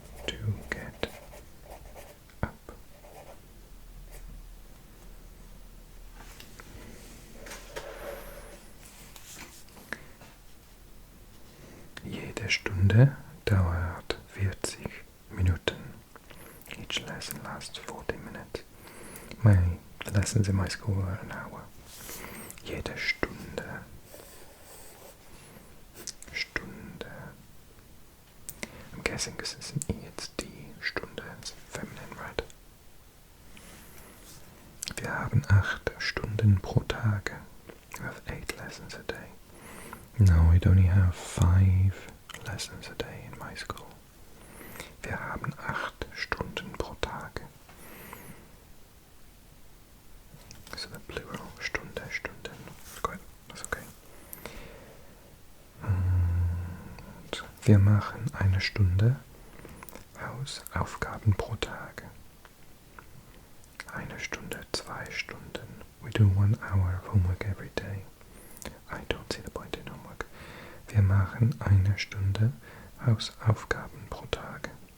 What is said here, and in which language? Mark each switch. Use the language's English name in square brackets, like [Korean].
[English] To get up. [German] Jede Stunde dauert 40 Minuten. [English] Each lesson lasts 40 minutes. The lessons in my school are an hour. [German] Jede Stunde. [English] Stunde. I'm guessing because it's an E, it's die Stunde. It's feminine, right? [German] Wir haben 8 Stunden pro Tag. [English] We have 8 lessons a day. No, we'd only have 5 lessons a day in my school. [German] Wir haben 8 Stunden pro Tag. [English] So the plural, Stunde, Stunden. That's okay. [German] Und wir machen 1 Stunde Hausaufgaben pro Tag. 1 Stunde, 2 Stunden. [English] We do 1 hour of homework every day. I don't see the point in homework. [German] Wir machen 1 Stunde Hausaufgaben pro Tag.